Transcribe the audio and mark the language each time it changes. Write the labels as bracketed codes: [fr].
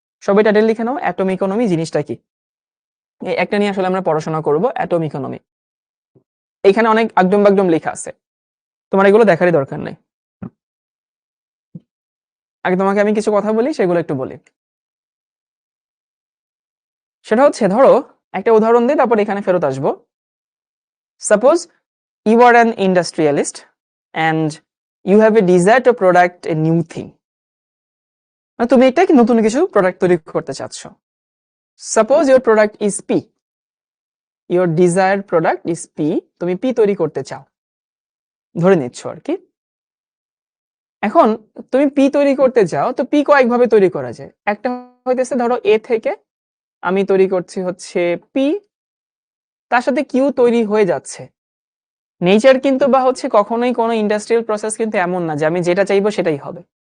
[bn] সবাই টাইটেল লিখে নাও, atom economy জিনিসটা কি? এই একটা নিয়ে আসলে আমরা পড়াশোনা করব, অ্যাটম ইকোনমি। এখানে অনেক আগডম বাগডম লেখা আছে, তোমার এগুলো দেখারই দরকার নেই। আগে তোমাকে আমি কিছু কথা বলি, সেগুলো একটু বলি। সেটা হচ্ছে ধরো একটা উদাহরণ দিই, তারপর এখানে ফেরত আসবো। [en] suppose you are an industrialist and you have a desire to product a new thing, [bn] মানে তুমি একটা নতুন কিছু প্রোডাক্ট তৈরি করতে চাচ্ছ। [en] suppose your product is P, your desired product is P, [bn] তুমি P তৈরি করতে চাও, ধরে নিচ্ছ আর কি। এখন তুমি P তৈরি করতে চাও, তো P কয়েকভাবে তৈরি করা যায়। একটা হইতেছে ধরো A থেকে আমি তৈরি করছি হচ্ছে P, তার সাথে Q তৈরি হয়ে যাচ্ছে। নেচার কিন্তু বা হচ্ছে কখনোই কোনো ইন্ডাস্ট্রিয়াল প্রসেস কিন্তু এমন না যে আমি যেটা চাইবো সেটাই হবে।